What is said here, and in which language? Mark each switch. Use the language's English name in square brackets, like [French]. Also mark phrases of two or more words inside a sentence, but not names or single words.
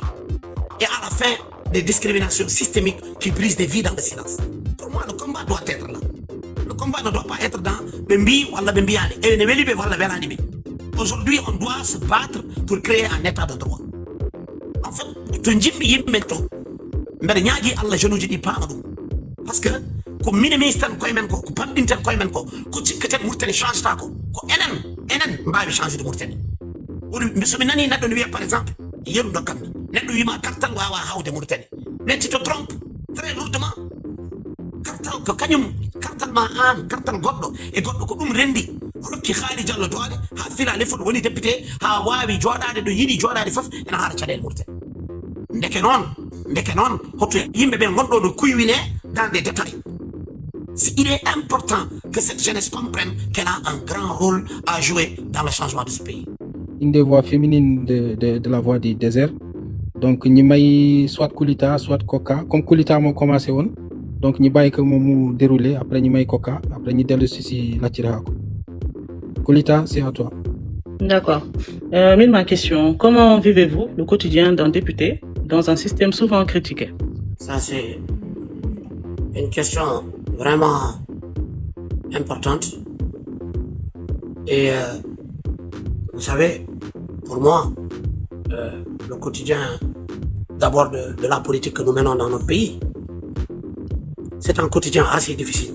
[French] Et à la fin, des discriminations systémiques qui brisent des vies dans le silence. Pour moi, le combat doit être là. Le combat ne doit pas être dans Bembi ou Bembiane. Aujourd'hui, on doit se battre pour créer un état de droit. En fait, [Fula] to jimmi yimɓe to mbeɗa ñaagui Allah jeune uji ɗi paama ɗum [French] par ce que [Fula] ko minimise tan koye men ko pamɗinten koye men ko cikketen Mauritanie change ta ko enen mbawi [French] change de Mauritanie [Fula] somi nani neɗɗo ne wiya [French] par exemple [Fula] yeru dokkanmi neɗɗo wima kartal wawa hawde Mauritanie mais [French] tu te trompes très lourdement [Fula] kartal ko kañum kartal ma an kartal goɗɗo e goɗɗo ko ɗum rendi rokki Khali Diallo doole ha fila lefol woni député ha wawi joɗade ɗo yiiɗi joɗade foof ena haala caɗele Mauritanie ndeke noon hoto yimɓe ɓe gonɗo no kuywine [French] dans des détails il est important que cette jeunesse comprenne qu'elle a un grand rôle à jouer dans le changement de ce pays. Une des voix féminines de la voix du désert donc [Wolof] ñi may [French] soit Koulita soit Koka comme Koulita moo commencé woon donc [Wolof] ñi bàyyi ko moom mu [French] déroulé après [Wolof] ñi may [French] Koka après [Wolof] ñi dellu si [French] Latyra ko Koulita c'est à toi. D'accord. Ma question, comment vivez-vous le quotidien d'un député dans un système souvent critiqué? Ça, c'est une question vraiment importante. Et vous savez, pour moi, le quotidien d'abord de la politique que nous menons dans notre pays, c'est un quotidien assez difficile.